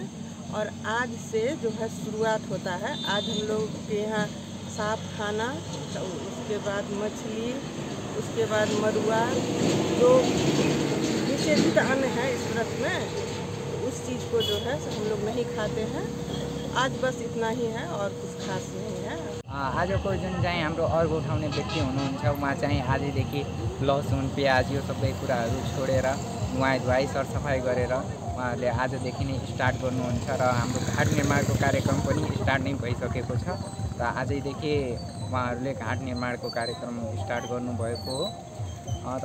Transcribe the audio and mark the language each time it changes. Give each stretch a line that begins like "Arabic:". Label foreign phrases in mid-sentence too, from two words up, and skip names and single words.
Hindi: और आज से जो है शुरुआत होता है। आज हम लोग के यहाँ साफ खाना, तो उसके बाद मछली, उसके बाद मरुआ, जो निषेधित अन्न है इस व्रत में उस चीज़ को जो है सो हम लोग नहीं खाते हैं। आज बस इतना ही है और कुछ खास नहीं है।
Nepali: आजको जुन चाहिँ हाम्रो अर्घ उठाउने व्यक्ति हुनुहुन्छ उहाँ चाहिँ आजदेखि लसुन, प्याज यो सबै कुराहरू छोडेर नुहाइ धुवाइ सरसफाइ गरेर उहाँहरूले आजदेखि नै स्टार्ट गर्नुहुन्छ र हाम्रो घाट निर्माणको कार्यक्रम पनि स्टार्ट नै भइसकेको छ र आजैदेखि उहाँहरूले घाट निर्माणको कार्यक्रम स्टार्ट गर्नुभएको हो।